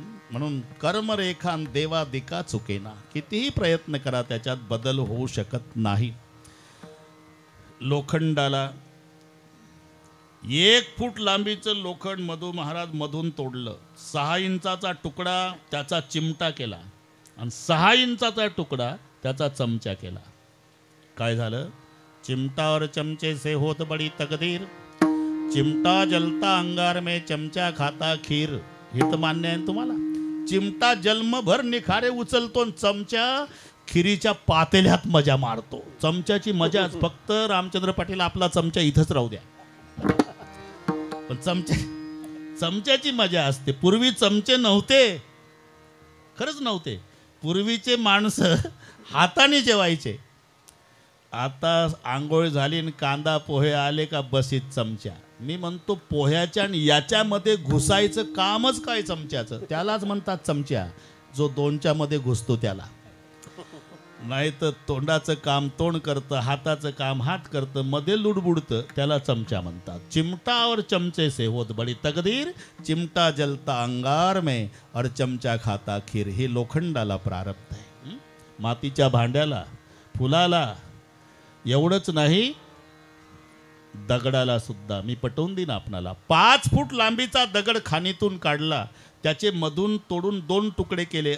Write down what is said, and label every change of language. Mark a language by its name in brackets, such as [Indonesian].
[Marathi] म्हणून कर्मरेखान देवा दिका चुकेना. कितीही प्रयत्न करा त्याच्यात बदल होऊ शकत नाही. लोखंडाला 1 फूट लांबीचं लोखंड मधू महाराज मधून तोडलं. 6 इंचाचा तुकडा त्याचा चिमटा केला आणि 6 इंचाचा तुकडा त्याचा चमचा केला. काय झालं? [Hindi] चिमटा और चमचे से होत बड़ी तकदीर, चिमटा जलता अंगार में चमचा खाता खीर. [Marathi] हे तर मान्य आहे तुम्हाला. चिमटा जन्मभर निखारे उचलतो, चमचा खिरीच्या पातेल्यात मजा मारतो. चमच्याची मजाच. फक्त रामचंद्र पाटील आपला चमचा इथंच राहू द्या, पण चमच्याची मजा असते. पूर्वी चमचे नव्हते, खरंच नव्हते. पूर्वीचे माणसं हाताने जेवायचे. आता आंघोळ झाली आणि कांदा पोहे आले का बसीत चमचा. मी म्हणतो पोह्याच्या आणि याच्यामध्ये घुसायचं कामच काय चमच्याचं? त्यालाच म्हणतात चमचा. जो दोनच्या मध्ये घुसतो त्याला. नाही तर तोंडाचं काम तोंड करतं, हाताचं काम हात करतं, मध्ये लुडबुडतं, त्याला चमचा म्हणतात. [Hindi] चिमटा और चमचे से होत बड़ी तकदीर, चिमटा जलता अंगार में और चमचा खाता खीर. [Marathi] हे लोखंडाला प्रारब्ध आहे. मातीच्या भांड्याला, फुलाला, एवढंच नाही दगडाला सुद्धा. मी पटवून देईन आपणाला. 5 फूट लांबीचा दगड खाणीतून काढला, त्याचे मधून तोडून 2 तुकडे केले.